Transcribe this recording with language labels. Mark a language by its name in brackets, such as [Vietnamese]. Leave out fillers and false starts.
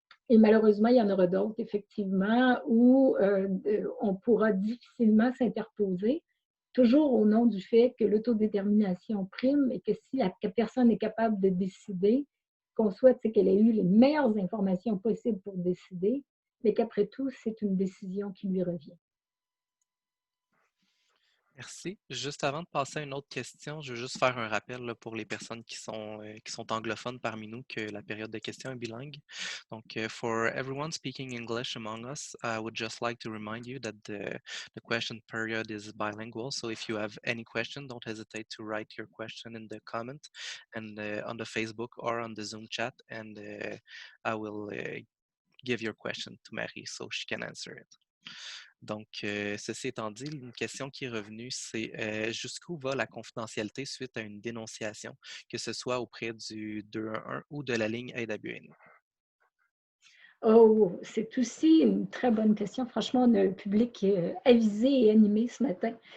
[French] Et malheureusement, il y en aura d'autres, effectivement, où on pourra difficilement s'interposer, toujours au nom du fait que l'autodétermination prime et que si la personne est capable de décider, ce qu'on souhaite, c'est qu'elle ait eu les meilleures informations possibles pour décider, mais qu'après tout, c'est une décision qui lui revient. Merci. Juste avant de passer à une autre question, je veux juste faire un rappel là, pour les personnes qui sont anglophones parmi nous que la période de questions est bilingue. [English] Donc, for everyone speaking English among us, I would just like to remind you that the question period is bilingual. So if you have any question, don't hesitate to write your question in the comment and on the Facebook or on the Zoom chat, and I will give your question to Marie so she can answer it. [French] Donc, ceci étant dit, une question qui est revenue, c'est jusqu'où va la confidentialité suite à une dénonciation, que ce soit auprès du 211 ou de la ligne Aide à but aîné? Oh, c'est aussi une très bonne question. Franchement, on a un public avisé et animé ce matin.